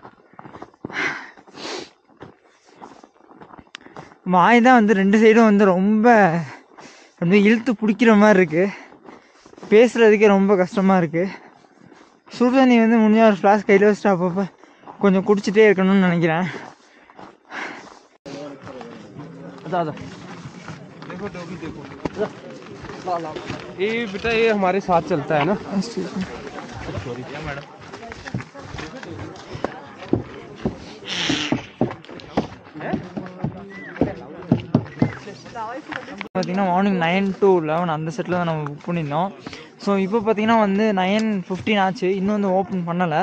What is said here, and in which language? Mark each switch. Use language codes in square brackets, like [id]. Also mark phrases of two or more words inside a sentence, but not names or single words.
[ta] வாய் தான் வந்து 2 சைடும் வந்து ரொம்ப அப்படியே இழுத்து பிடிக்கிற மாதிரி இருக்குது. பேசுகிறதுக்கே ரொம்ப கஷ்டமாக இருக்குது. சுடு தண்ணி வந்து முடிஞ்சால் ஒரு ஃப்ளாஸ்க் கையில் வச்சுட்டு அப்பப்போ கொஞ்சம் குடிச்சிட்டே இருக்கணும்னு நினைக்கிறேன். அதான் [hi] ये बेटा ये हमारे साथ चलता है ना। [en] Sorry madam. [ta] பார்த்தீங்கன்னா மார்னிங் 9 to 11 அந்த செட்டில் தான் நம்ம புக் பண்ணியிருந்தோம். ஸோ இப்போ பார்த்தீங்கன்னா வந்து 9:15 ஆச்சு, இன்னும் வந்து ஓப்பன் பண்ணலை.